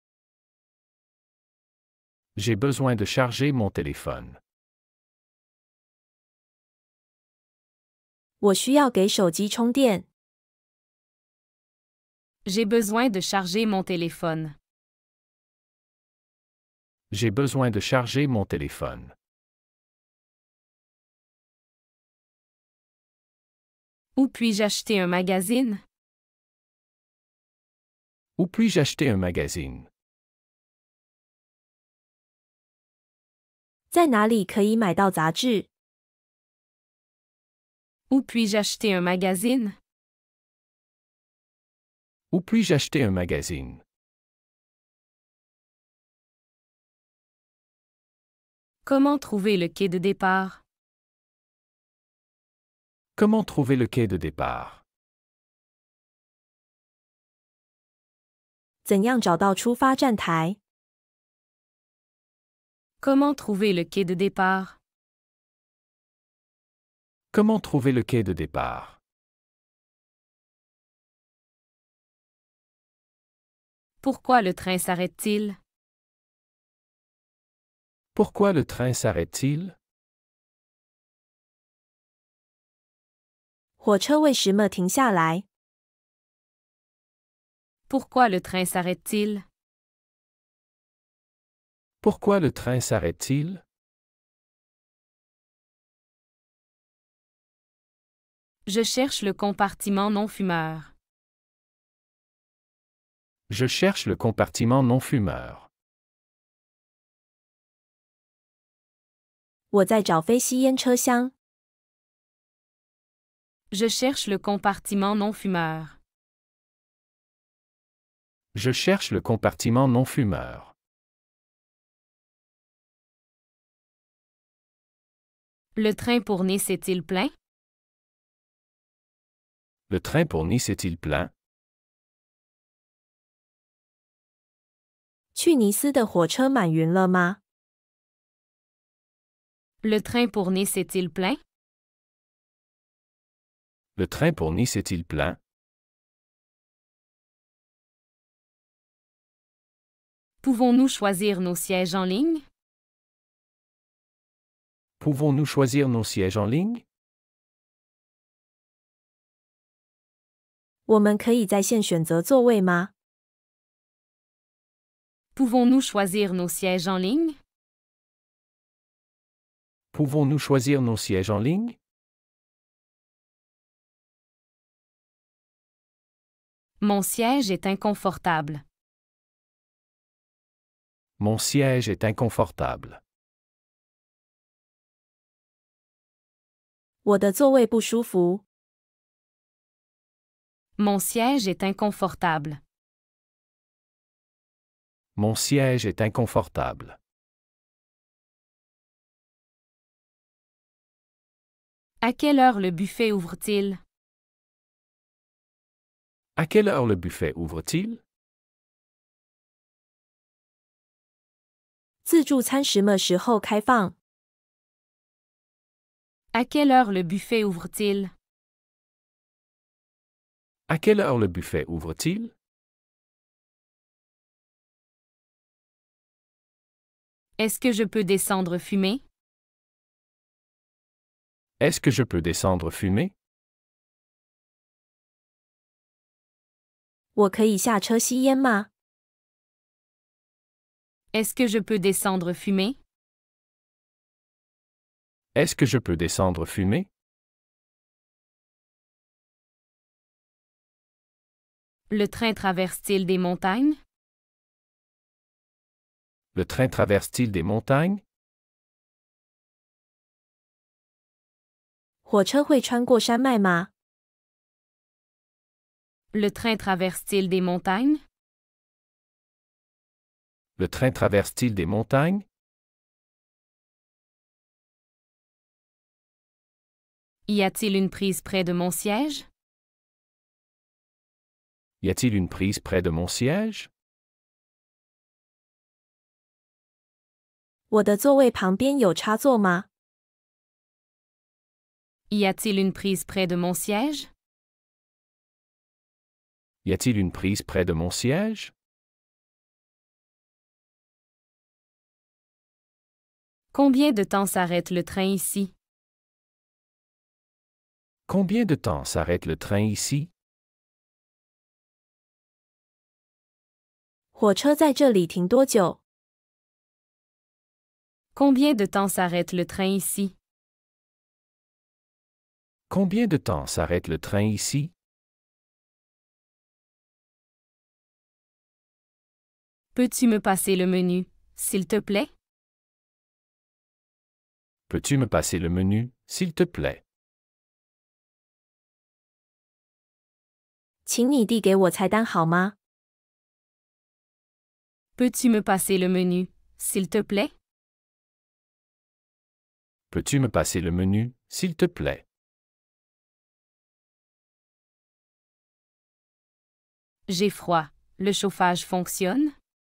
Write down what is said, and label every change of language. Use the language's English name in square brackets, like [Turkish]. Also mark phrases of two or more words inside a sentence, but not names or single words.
[French] J'ai besoin de charger mon téléphone. [Chinese] 我需要给手机充电。 [French] J'ai besoin de charger mon téléphone. J'ai besoin de charger mon téléphone. Où puis-je acheter un magazine? Où puis-je acheter un magazine? [Chinese] 在哪里可以买到杂志？ [French] Où puis-je acheter un magazine? Où puis-je acheter un magazine? Comment trouver le quai de départ? Comment trouver le quai de départ? [Chinese] 怎样找到出发站台？ [French] Comment trouver le quai de départ? Comment trouver le quai de départ? Pourquoi le train s'arrête-t-il? Pourquoi le train s'arrête-t-il? [Chinese] 火车为什么停下来？ [French] Pourquoi le train s'arrête-t-il? Pourquoi le train s'arrête-t-il? Je cherche le compartiment non-fumeur. Je cherche le compartiment non-fumeur. [Chinese] 我在找非吸烟车厢。 [French] Je cherche le compartiment non-fumeur. Je cherche le compartiment non-fumeur. Le train pour Nice est-il plein? Le train pour Nice est-il plein? [Chinese] 去尼斯的火车满员了吗？ [French] Le train pour Nice est-il plein? Le train pour Nice est-il plein? Pouvons-nous choisir nos sièges en ligne? Pouvons-nous choisir nos sièges en ligne? [Chinese] 我们可以在线选择座位吗？ [French] Pouvons-nous choisir nos sièges en ligne? Pouvons-nous choisir nos sièges en ligne? Mon siège est inconfortable. Mon siège est inconfortable. [Chinese] 我的座位不舒服。 [French] Mon siège est inconfortable. Mon siège est inconfortable. À quelle heure le buffet ouvre-t-il? À quelle heure le buffet ouvre-t-il? [Chinese] 自助餐什么时候开放？ [French] À quelle heure le buffet ouvre-t-il? À quelle heure le buffet ouvre-t-il? Est-ce que je peux descendre fumer? Est-ce que je peux descendre fumer? [Chinese] 我可以下车吸烟吗？ [French] Est-ce que je peux descendre fumer? Est-ce que je peux descendre fumer? Le train traverse-t-il des montagnes? Le train traverse-t-il des montagnes? [Chinese] 火车会穿过山脉吗？ [French] Le train traverse-t-il des montagnes? Le train traverse-t-il des montagnes? Y a-t-il une prise près de mon siège? Y a-t-il une prise près de mon siège? [Chinese] 我的座位旁边有插座吗？ [French] Y a-t-il une prise près de mon siège? Y a-t-il une prise près de mon siège? Combien de temps s'arrête le train ici? Combien de temps s'arrête le train ici? [Chinese] 火车在这里停多久？ [French] Combien de temps s'arrête le train ici? Combien de temps s'arrête le train ici? Peux-tu me passer le menu, s'il te plaît? Peux-tu me passer le menu, s'il te plaît? [Chinese] 请你递给我菜单好吗？ [French] Peux-tu me passer le menu, s'il te plaît? Peux-tu me passer le menu, s'il te plaît? J'ai froid. Le chauffage fonctionne?